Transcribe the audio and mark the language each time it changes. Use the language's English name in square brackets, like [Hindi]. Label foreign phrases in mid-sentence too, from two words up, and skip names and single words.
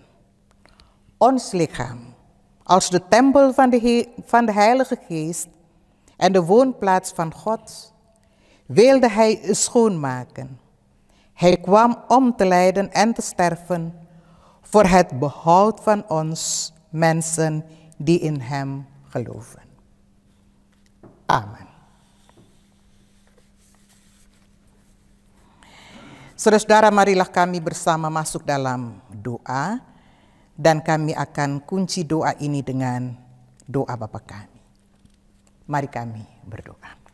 [Dutch] Ons lichaam, als de tempel van de Heilige Geest en de woonplaats van God, wilde hij schoonmaken. Hij kwam om te lijden en te sterven voor het behoud van ons mensen die in hem geloven. Amen. [Indonesian] Saudara, marilah kami bersama masuk dalam doa dan kami akan kunci doa ini dengan doa Bapa kami. Mari kami berdoa.